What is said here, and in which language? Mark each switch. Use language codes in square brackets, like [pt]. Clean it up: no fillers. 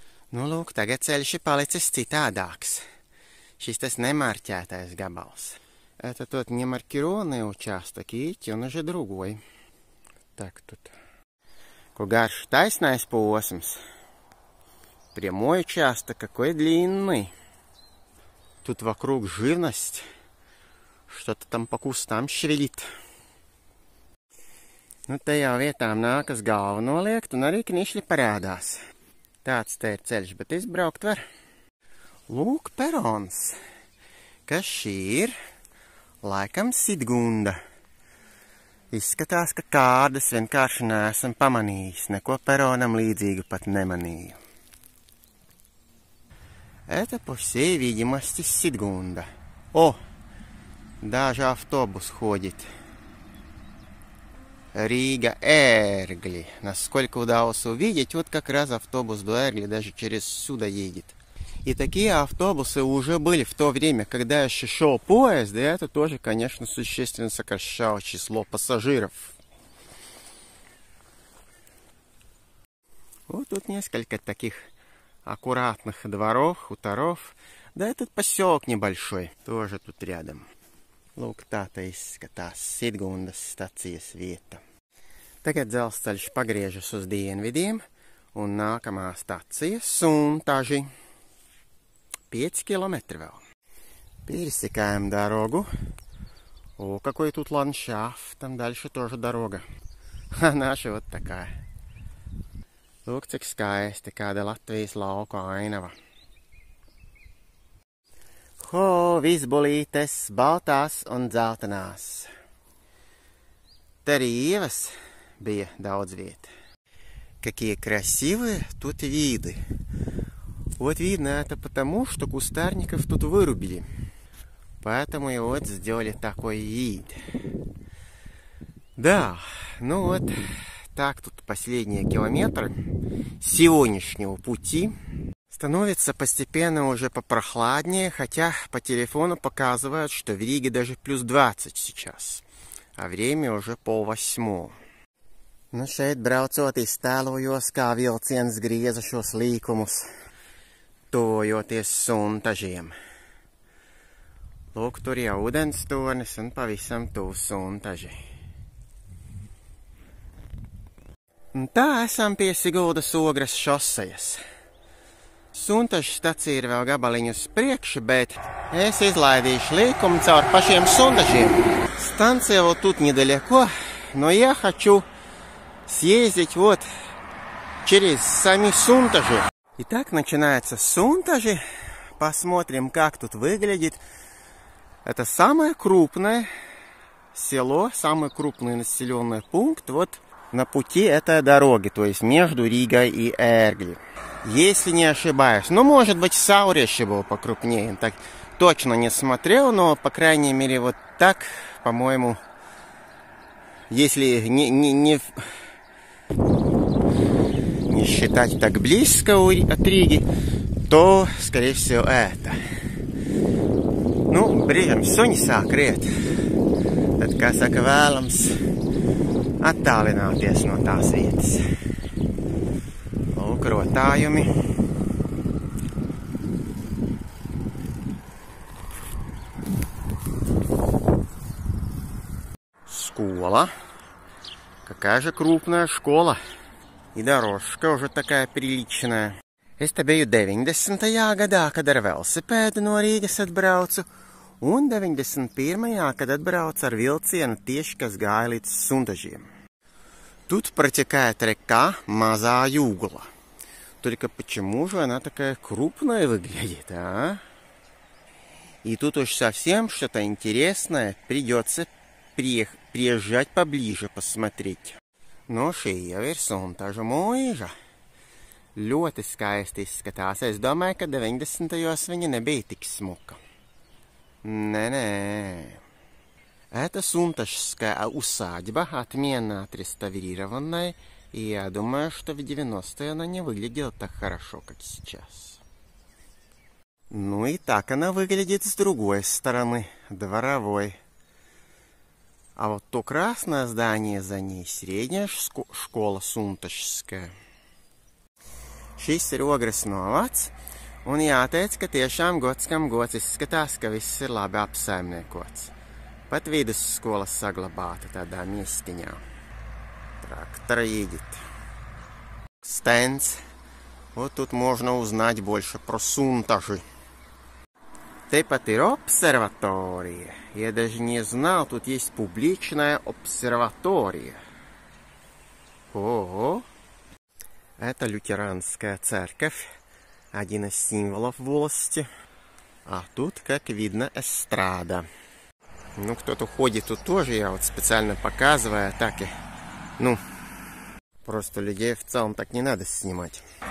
[lv] Nu, lūk, tagad ceļš ir palicis citādāks. Šis tas nemārķētais gabals. [ru] Это тот немаркированный участок, видите, он уже другой. Так, тут. Какой гарш [lv] taisnais posms. [ru] Прямой участок, какой длинный. Тут вокруг живность. Что-то там по кустам шевелит. [lv] Nu, te jau vietām nākas galvu noliekt, un arī knišļi parādās. Tāds te ir ceļš, bet izbraukt var. Lūk, perons. Kas šī ir? Laikam Sidgunda. Izskatās, ka Kārdas vienkārši neesam pamanījis. Neko peronam līdzīgu pat nemanīju. [ru] Это, по всей видимости, Sidgunda. О, даже автобус ходит. Рига Ērgļi. Насколько удалось увидеть, вот как раз автобус до Ērgļi даже через сюда едет. И такие автобусы уже были в то время, когда еще шел поезд, и это тоже, конечно, существенно сокращало число пассажиров. Вот тут несколько таких аккуратных дворов, хуторов. Да этот поселок небольшой, тоже тут рядом. [lv] Lūk, tā te izskatās Sidgundas stacijas vieta. Tagad dzelzceļš pagriežas uz dienvidiem, un nākamā stacija Suntaži. [ru] 5 километра [lv] vēl. [ru] Пересекаем дорогу. О, какой тут ландшафт, там дальше тоже дорога. А наша вот такая. [lv] Lūk, cik skaisti, kāda Latvijas lauku ainava. Ho, vizbolītes, baltās un dzeltenās. Te arī ievas bija daudz vieta. [ru] Какие красивые тут виды. Вот видно это потому, что кустарников тут вырубили. Поэтому и вот сделали такой вид. Да, ну вот так тут последние километры сегодняшнего пути. Становится постепенно уже попрохладнее, хотя по телефону показывают, что в Риге даже плюс 20 сейчас, а время уже 7:30. [lv] Nu šeit braucot iztēlojos, kā vilciens grieza šos līkumus, tuvojoties Suntažiem. Lūk, tur jau ūdens tornis un pavisam tuvu Suntaži. Un tā esam pie Siguldas Ogres šosejas. Suntažu stacija ir vēl gabaliņu uz priekšu, bet es изlaidīšu līkumu caur pašiem Suntažiem. [ru] Станция вот тут недалеко, но я хочу съездить вот через сами Suntaži. Итак, начинается Suntaži. Посмотрим, как тут выглядит. Это самое крупное село, самый крупный населенный пункт вот на пути этой дороги, то есть между Ригой и Ērgļi. Если не ошибаюсь. Ну, может быть, Saure еще был покрупнее. Так точно не смотрел, но, по крайней мере, вот так, по-моему, если не считать так близко от Риги, то, скорее всего, это. [lv] Nu, brīžam suņi sāk riet. Tad, kā saka, vēlams attālināties no tās vietas. Lūk, rotājumi. [ru] Школа. Какая же крупная школа. И дорожка уже такая приличная. [lv] Es te biju 90. gadā, kad ar velosipēdu no Rīgas atbraucu, un 91. kad atbraucu ar vilcienu tieši, kas gāja līdz Sundažiem. [ru] Тут протекает река Маза Югла. Только почему же она такая крупная выглядит, а? И тут уж совсем что-то интересное, придется приезжать поближе посмотреть. [lv] No šī jau ir Suntažu mūža. Ļoti skaisti izskatās. Es domāju, ka 90-jos viņa nebija tik smuka. [ru] Не-не. Это Сунтажская усадьба, отменно отреставрированная, и я думаю, что в 90-е она не выглядела так хорошо, как сейчас. Ну и так она выглядит с другой стороны, дворовой. А вот то красное здание за ней, средняя школа Suntažskая. [lv] Šis ir Ogres novads, un jāteic, ka tiešām gods kam gods izskatās, ka viss ir labi apsaimniekots. Pat vidusskola saglabāta tādā miestiņā. [ru] Трактор едет. Стенс. Вот тут можно узнать больше про Сунтажи. [lv] Tepat ir обсерватория. [ru] Я даже не знал, тут есть публичная обсерватория. Ого! Это лютеранская церковь. Один из символов волости. А тут, как видно, эстрада. Ну, кто-то ходит тут тоже, я вот специально показываю, так и, просто людей в целом так не надо снимать.